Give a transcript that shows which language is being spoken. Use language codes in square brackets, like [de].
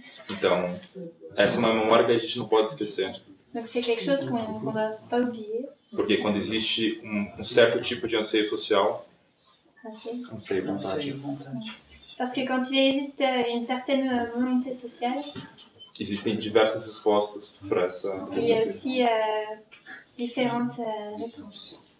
[pt] Então, essa é uma memória que a gente não pode esquecer. [fr] Donc c'est quelque chose qu'on ne va pas oublier. [pt] Porque quando existe um certo tipo de anseio social, anseio, vontade, [fr] Parce que quand il existe une certaine volonté sociale, [pt] existem diversas respostas para essa [fr] il y a aussi différentes réponses.